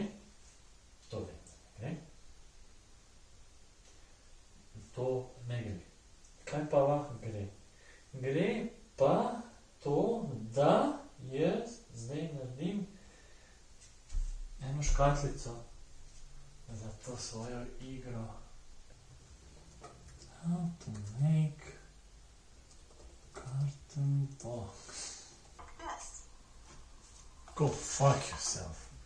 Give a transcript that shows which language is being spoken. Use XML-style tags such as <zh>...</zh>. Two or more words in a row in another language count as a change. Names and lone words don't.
<sl>To ne gre. To ne gre. Kaj pa lahko gre? Gre pa to, da jaz zdaj naredim eno škatlico za to svojo igro.</sl> <en>How to make carton box. Go fuck yourself.</en>